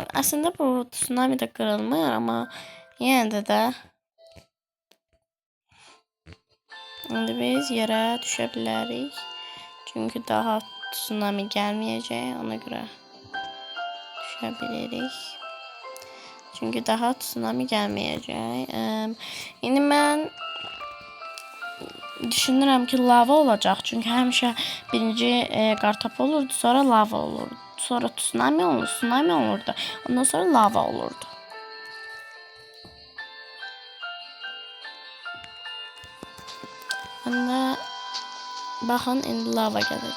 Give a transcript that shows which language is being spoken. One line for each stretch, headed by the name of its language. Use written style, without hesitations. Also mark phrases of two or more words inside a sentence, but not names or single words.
Turkish: Aslında bu tsunami de kırılmıyor ama yine de şimdi biz yere düşebiliriz. Çünkü daha tsunami gelmeyecek, ona göre düşebiliriz. Çünkü daha tsunami gelmeyecek. Yine ben
Azerbaijani: düşünürəm ki lava olacaq. Çünki həmişə birinci qartop olurdu, sonra lava olurdu. Sonra tsunami olurdu. Ondan sonra lava olurdu. Onda baxın indi lava gələcək.